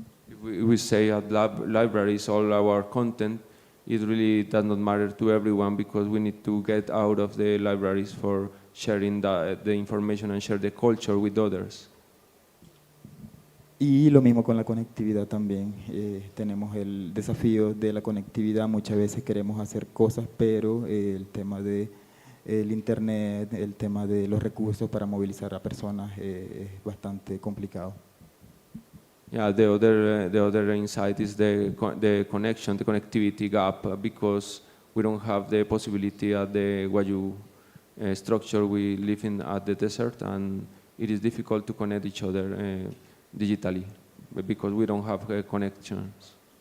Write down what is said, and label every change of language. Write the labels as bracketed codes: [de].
[en] If we say at libraries all our content, it really does not matter to everyone because we need to get out of the libraries for sharing the information and share the culture with others. [es] Y lo mismo con la conectividad también. Tenemos el desafío de la conectividad. Muchas veces queremos hacer cosas, pero el tema de el internet, el tema de los recursos para movilizar a personas es bastante complicado. [en] Yeah, the other insight is the connection, the connectivity gap, because we don't have the possibility at the Wayu structure we live in at the desert, and it is difficult to connect each other digitally because we don't have connections.